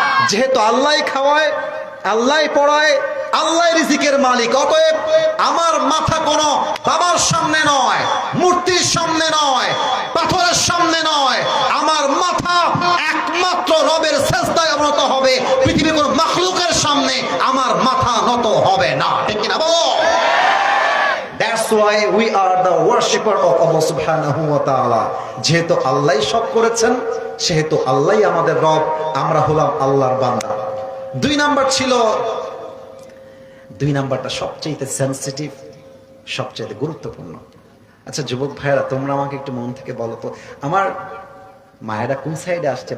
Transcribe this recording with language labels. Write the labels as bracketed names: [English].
[Bangla] যেহেতু আল্লাহ খাওয়ায়, আল্লাহ পড়ায়, আল্লাহ রিজিকের মালিক, অতএব আমার মাথা কোনো বাবার সামনে নয়, মূর্তির সামনে নয়, পাথরের সামনে নয়, আমার মাথা একমাত্র রবের সেজদায় নত হবে। পৃথিবীর কোন মাখলুকের সামনে আমার মাথা নত হবে না। ঠিক কি না বলো? [English] That's why we are the worshipper of Allah subhanahu wa ta'ala. [Bangla] যেহেতু আল্লাহ সব করেছেন, সেহেতু আল্লাহ আমাদের রব, আমরা হলাম আল্লাহর বান্দা। 2 নাম্বার ছিল, 2 নাম্বারটা সবচেয়ে সেনসিটিভ, সবচেয়ে গুরুত্বপূর্ণ। আচ্ছা যুবক ভাইয়েরা, তোমরা আমাকে একটু মন থেকে বলো তো, আমার মায়েরা কোন সাইডে আসছে?